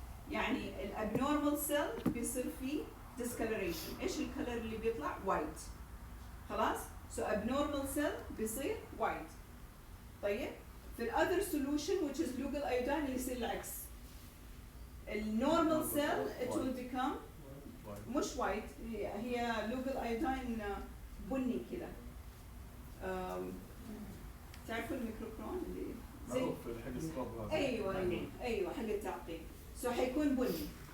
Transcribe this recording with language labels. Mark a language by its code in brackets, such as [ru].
[ar] يعني الابنورمال cell بيصير فيه discoloration. إيش الكلر اللي بيطلع؟ white. [en] خلاص؟ So abnormal cell [ar] بيصير [en] white. طيب؟ في other solution which is lugal iodine [ar] يصير العكس. [en] النورمال cell it will become [ar] مش [en] white هي lugal iodine [ar] بني كده. تعرفوا الميكروكرون اللي زي معروف الحق السكوب هذا. ايوه حق التعقيم. So حيكون بني.